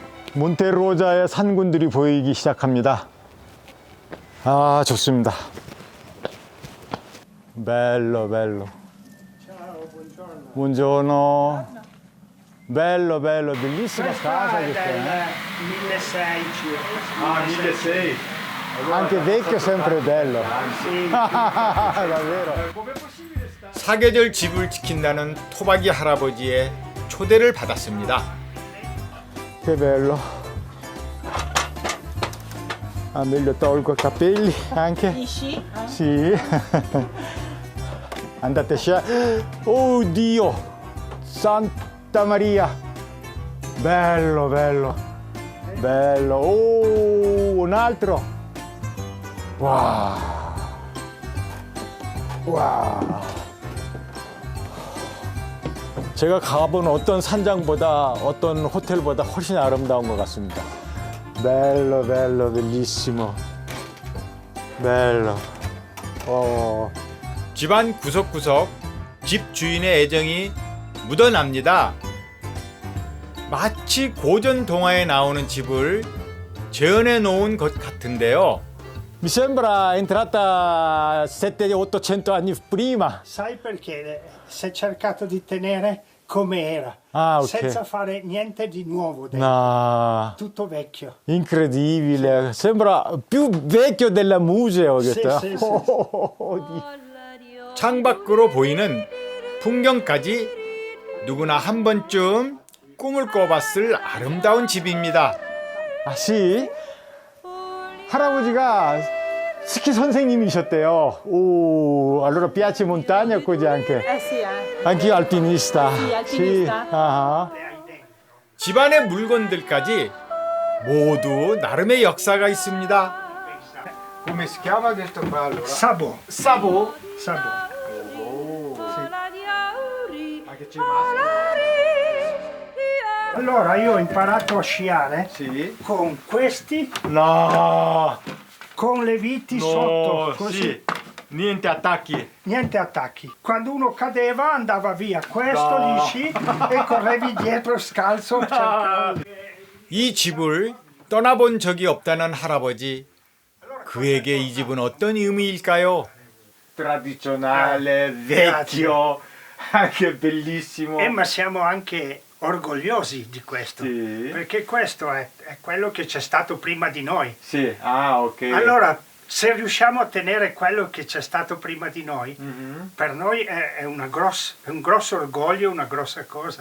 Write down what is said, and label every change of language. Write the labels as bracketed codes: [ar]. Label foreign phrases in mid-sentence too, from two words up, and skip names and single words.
[ko] 몬테로자의 산군들이 보이기 시작합니다. 아, 좋습니다. [it] bello bello. Buongiorno. Bello bello, bellissima casa questa. 1600 circa. Ah, 1600. Anche vecchio sempre bello. davvero. [ko] 사계절 집을 지킨다는 토박이 할아버지의 초대를 받았습니다. [it] Che bello. Ah, meglio tolgo i capelli anche. Sì. Andate a oh Dio! Santa Maria! Bello, bello. Bello. Oh, un altro. Wow. Wow. [ko] 제가 가본 어떤 산장보다 어떤 호텔보다 훨씬 아름다운 것 같습니다. [it] Bello, bello, bellissimo. Bello. [ko] 집안 구석구석 집 주인의 애정이 묻어납니다. 마치 고전 동화에 나오는 집을 재현해 놓은 것 같은데요. [it] Mi sembra entrata 700-800 anni prima. Sai perché? Si è cercato di tenere come era, Ah, ok. senza fare niente di nuovo dentro. No. Tutto vecchio. Incredibile. Sembra più vecchio del museo. questo. sì, sì. [ko] 창밖으로 보이는 풍경까지 누구나 한 번쯤 꿈을 꿔봤을 아름다운 집입니다. [it] 아, sì? [ko] 할아버지가 스키 선생님이셨대요. 오, [it] allora piace montagna così anche. Sì, Anch'io alpinista. Sì, alpinista. 아하. [ko] 집안의 물건들까지 모두 나름의 역사가 있습니다. [it] Come si chiama questo qua allora? Sabo. Sabo? Sabo. Allora io ho imparato a sciare con questi, No. con le viti sotto, così. Sì. Niente attacchi. Niente attacchi. Quando uno cadeva andava via questo, No. gli sci e correvi dietro scalzo. cercavi. [ko] 이 집을 떠나본 적이 없다는 할아버지. 그에게 이 집은 어떤 의미일까요? [it] Tradizionale, vecchio, anche bellissimo. Ma siamo anche orgogliosi di questo, perché questo è quello che c'è stato prima di noi. Sì, ah, ok. Allora, se riusciamo a tenere quello che c'è stato prima di noi, per noi è un grosso orgoglio, una grossa cosa.